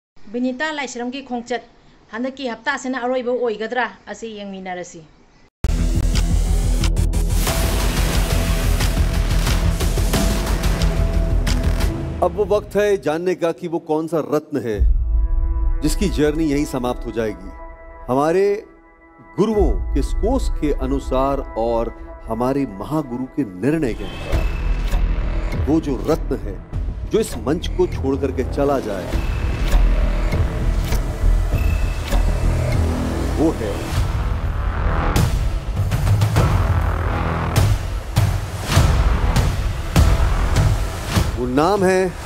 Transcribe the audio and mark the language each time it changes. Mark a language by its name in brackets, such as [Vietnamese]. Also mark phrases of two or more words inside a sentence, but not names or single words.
[Manipuri] Binita Laisram ki khongchat handaki hapta sena aroiba oigadra asi yengminarasi. [Hindi] अब वो वक्त है जानने का कि वो कौन सा रत्न है जिसकी जर्नी यहीं समाप्त हो जाएगी। हमारे गुरुओं के स्कोर्स के अनुसार और हमारे महागुरु के निर्णय के अनुसार वो जो रत्न है जो इस मंच को छोड़ करके चला जाए वो है वो नाम है